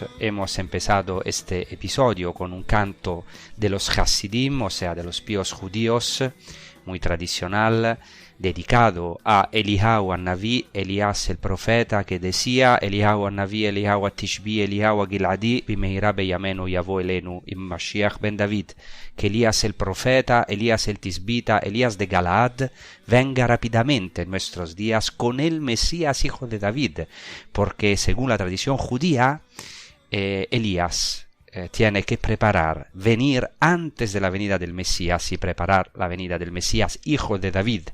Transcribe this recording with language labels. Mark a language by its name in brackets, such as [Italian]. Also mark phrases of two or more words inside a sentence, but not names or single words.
[Spanish] Hemos empezado este episodio con un canto de los Hasidim, o sea, de los píos judíos, muy tradicional, dedicado a Eliyahu Naví, Elías el profeta, que decía: [Hebrew] אליהו הנביא, אליהו התשבי, אליהו הגלעדי, במהרה בימינו יבוא אלינו, משיח בן דוד. [Spanish] Que Elías el profeta, Elías el Tisbita, Elías de Galaad, venga rápidamente en nuestros días con el Mesías hijo de David, porque según la tradición judía, Elías tiene que venir antes de la venida del Mesías y preparar la venida del Mesías hijo de David.